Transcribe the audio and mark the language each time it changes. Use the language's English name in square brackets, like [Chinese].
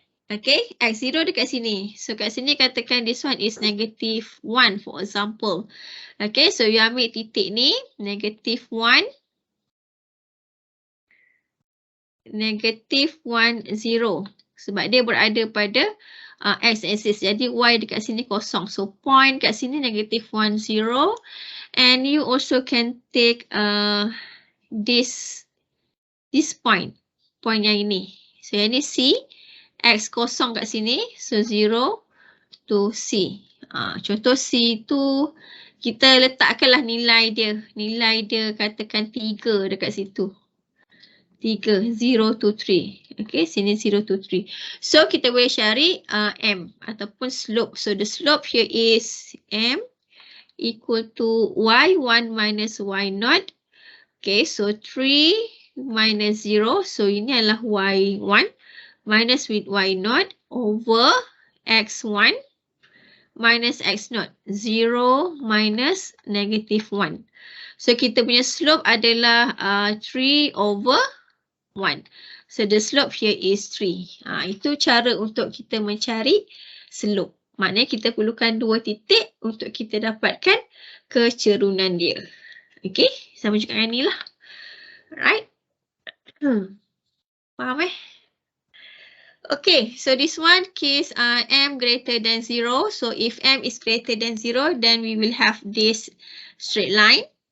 [Malay] Okay, X0 dekat sini. So, kat sini katakan [English] this one is negative 1 for example. Okay, so you [Malay] ambil titik ni, [English] negative 1, negative 1, 0. [Malay] Sebab dia berada pada X-axis. Jadi, Y dekat sini kosong. So, point kat sini negative 1, 0. [English] And you also can take this point. [Malay] Point yang ini. So, yang ini C. X kosong kat sini, so 0 to C. Contoh C tu, kita letakkanlah nilai dia. Nilai dia katakan 3 dekat situ. 3, 0 to 3. Okay, sini 0 to 3. So, kita boleh cari M ataupun slope. [English] So, the slope here is M equal to Y1 minus Y0. Okay, so 3 minus 0. So, [Malay] ini adalah [English] Y1. Minus with Y0 over X1 minus X0. 0 minus negative 1. [Malay] So, kita punya slope adalah 3 over 1. [English] So, the slope here is 3. [Malay] Itu cara untuk kita mencari slope. Maknanya kita perlukan 2 titik untuk kita dapatkan kecerunan dia. Okay, sama juga dengan ni lah. Alright. Faham [English] Okay, so this one case m greater than 0. So if m is greater than 0, then we will have this straight line.